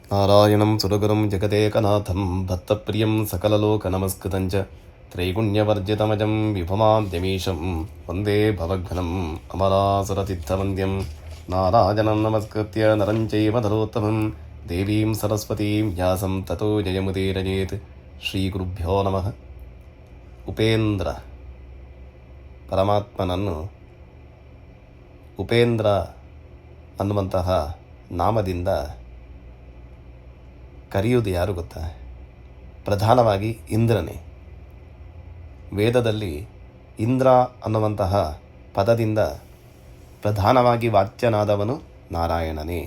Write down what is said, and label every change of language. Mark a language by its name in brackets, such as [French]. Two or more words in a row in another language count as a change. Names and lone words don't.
[Sanskrit] ನಾರಾಯಣಂ ಸುರಗುರುಂ ಜಗದೇಕನಾಥಂ ಭಕ್ತಪ್ರಿಯಂ ಸಕಲಲೋಕನಮಸ್ಕೃತಂಚ ತ್ರೈಗುಣ್ಯವರ್ಜಿತಮಜಂ ವಿಭುಮಾದ್ಯಮೀಶಂ ವಂದೇ ಭವಘ್ನಂ ಅಮರಾಸುರತಿರ್ಥವಂದ್ಯಂ ನಾರಾಯಣಂ ನಮಸ್ಕೃತ್ಯ ನರಂ ಚೈವ ನರೋತ್ತಮಂ ದೇವೀಂ ಸರಸ್ವತೀಂ ವ್ಯಾಸಂ ತತೋ ಜಯಮುದೀರಯೇತ್. ಶ್ರೀ ಗುರುಭ್ಯೋ ನಮಃ. [Kannada] ಉಪೇಂದ್ರ ಪರಮಾತ್ಮನನ್ನು ಉಪೇಂದ್ರ ಅನ್ನುವಂತಹ ನಾಮದಿಂದ ಕರೆಯುವುದು ಯಾರು ಗೊತ್ತಾ? ಪ್ರಧಾನವಾಗಿ ಇಂದ್ರನೇ. ವೇದದಲ್ಲಿ ಇಂದ್ರ ಅನ್ನುವಂತಹ ಪದದಿಂದ ಪ್ರಧಾನವಾಗಿ ವಾಚ್ಯನಾದವನು ನಾರಾಯಣನೇ.